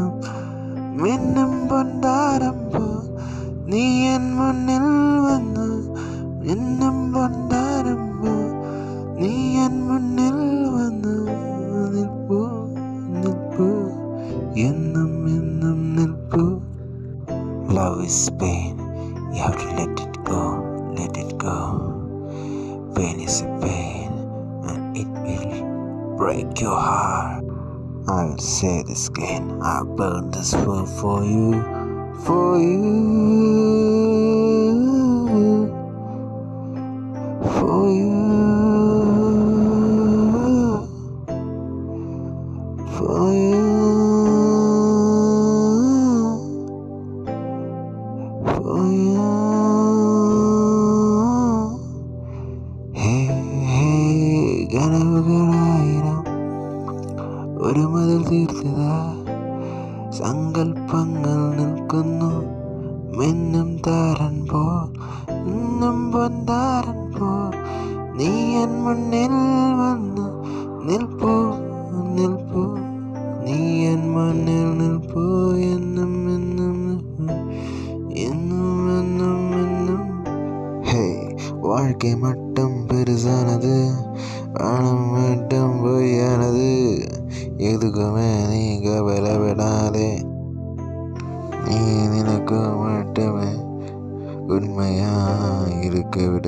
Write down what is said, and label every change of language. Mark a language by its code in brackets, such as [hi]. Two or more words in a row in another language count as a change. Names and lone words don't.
[ml] മിന്നും പൊന്താരം പോ നീ എൻ മുന്നിൽ വന്നു, മിന്നും പൊന്താരം പോ നീ എൻ മുന്നിൽ വന്നു നിൽപ്പൂ നിൽപ്പൂ, എന്നും എന്നും നിൽപ്പൂ. [en] Love is pain, you have to let it go, let it go. Pain is a pain and it will break your heart. I will say this again, I'll burn this world for you, for you, for you, for you, for you. [ml] കനവുകളായിരം ഒരു മതിൽ തീർത്തതാ, സങ്കൽപ്പങ്ങൾ നിൽക്കുന്നു. മിന്നും താരൻ പോൽ ഇന്നും പൊന്താരൻ പോൽ നീ എൻ മുന്നിൽ വന്ന് നിൽപ്പൂ നിൽപ്പൂ, നീ എൻ മുന്നിൽ നിൽപ്പൂ. എന്നും എന്നും എന്നും എന്നും എന്നും. ഹേ, [ta] வாழ்க்கை மட்டும் பெருசானது, பணம் மட்டும் பொய்யானது. எதுக்குமே நீ கவலைப்படாதே, நீ நினைக்க மட்டுமே உண்மையா இருக்க விடு.